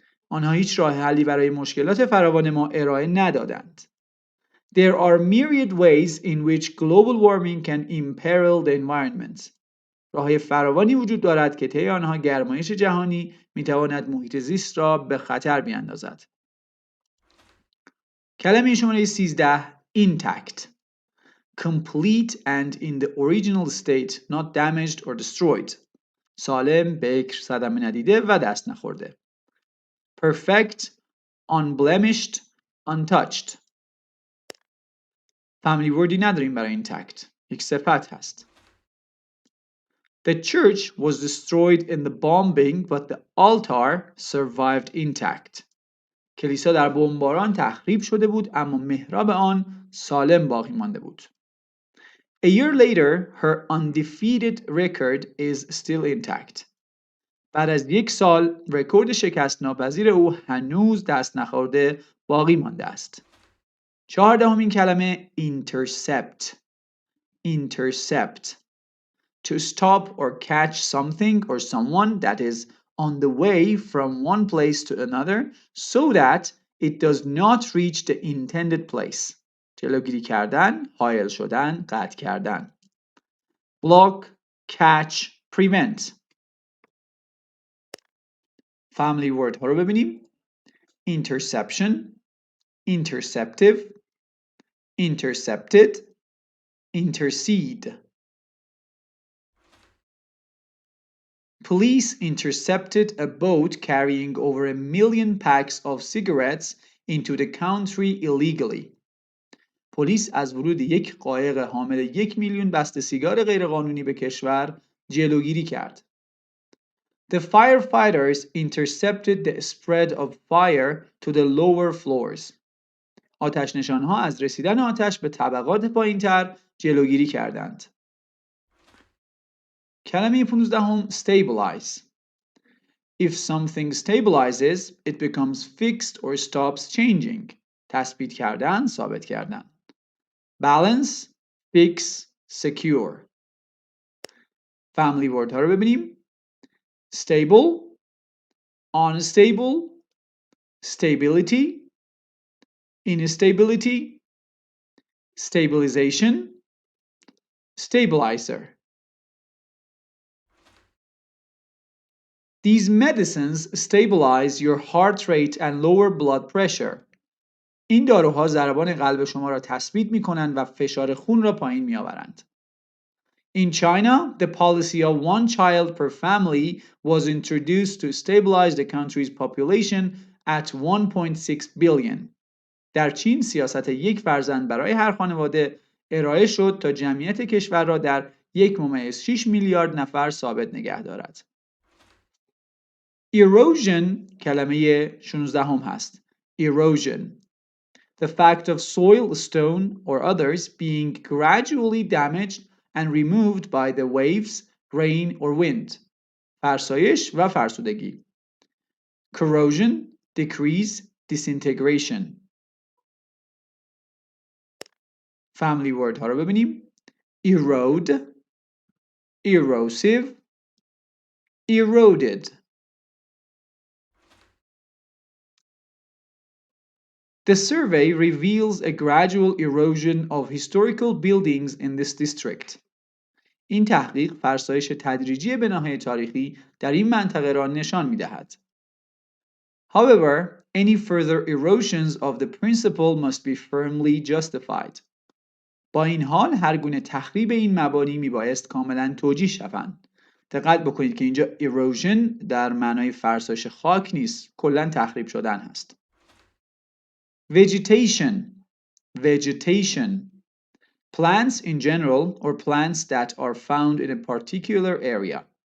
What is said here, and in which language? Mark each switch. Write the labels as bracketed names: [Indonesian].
[Persian] آنها هیچ راه حلی برای مشکلات فراوان ما ارائه ندادند. [English] There are myriad ways in which global warming can imperil the environment. [Persian] راه‌های فراوانی وجود دارد که طی آنها گرمایش جهانی میتواند محیط زیست را به خطر بیاندازد. کلمه شماره 13 intact. [English] Complete and in the original state, not damaged or destroyed. [Persian] سالم، بکر، صدمه ندیده و دست نخورده. [English] Perfect, unblemished, untouched. [Persian] family wordی نداریم برای intact. یک صفت هست. [English] The church was destroyed in the bombing but the altar survived intact. [Persian] کلیسا در بمباران تخریب شده بود اما محراب آن سالم باقی مانده بود. [English] A year later, her undefeated record is still intact. [Persian] بعد از یک سال، رکورد شکست ناپذیر او هنوز دست نخورده باقی مانده است. 14مین کلمه intercept. [English] Intercept. To stop or catch something or someone that is on the way from one place to another so that it does not reach the intended place. [Persian] جلوگیری کردن، حائل شدن، قطع کردن. [English] Block, catch, prevent. [Persian] family word ها رو ببینیم. Interception, [English] interceptive, intercepted, intercede. Police intercepted a boat carrying over 1,000,000 packs of cigarettes into the country illegally. [Persian] پلیس از ورود یک قایق حامل 1,000,000 بسته سیگار غیرقانونی به کشور جلوگیری کرد. [English] The firefighters intercepted the spread of fire to the lower floors. [Persian] آتش‌نشان‌ها از رسیدن آتش به طبقات پایین‌تر جلوگیری کردند. کلمه 15 stabilize. [English] If something stabilizes, it becomes fixed or stops changing. [Persian] تثبیت کردن، ثابت کردن. [English] Balance, fix, secure. [Persian] Family word ها رو ببینیم. [English] Stable, unstable, stability, instability, stabilization, stabilizer. These medicines stabilize your heart rate and lower blood pressure. [Persian] این داروها ضربان قلب شما را تثبیت می‌کنند و فشار خون را پایین می‌آورند. [English] In China, the policy of one child per family was introduced to stabilize the country's population at 1.6 billion. [Persian] در چین سیاست یک فرزند برای هر خانواده ارائه شد تا جمعیت کشور را در 1.6 میلیارد نفر ثابت نگه دارد. Erosion کلمه 16 هست. [English] Erosion. The fact of soil, stone, or others being gradually damaged and removed by the waves, rain, or wind. [Persian] فرسایش و فرسودگی. [English] Corrosion, decrease, disintegration. [Persian] Family word ها رو ببینیم. [English] Erode, erosive, eroded. The survey reveals a gradual erosion of historical buildings in this district. [Persian] این تحقیق فرسایش تدریجی بناهای تاریخی در این منطقه را نشان می‌دهد. [English] However, any further erosions of the principle must be firmly justified. [Persian] با این حال هر گونه تخریب این مبانی میبایست کاملا توجیه شوند. دقت بکنید که اینجا erosion در معنای فرسایش خاک نیست، کلا تخریب شدن هست. [English] Vegetation, vegetation. Plants in general or plants that are found in a particular area.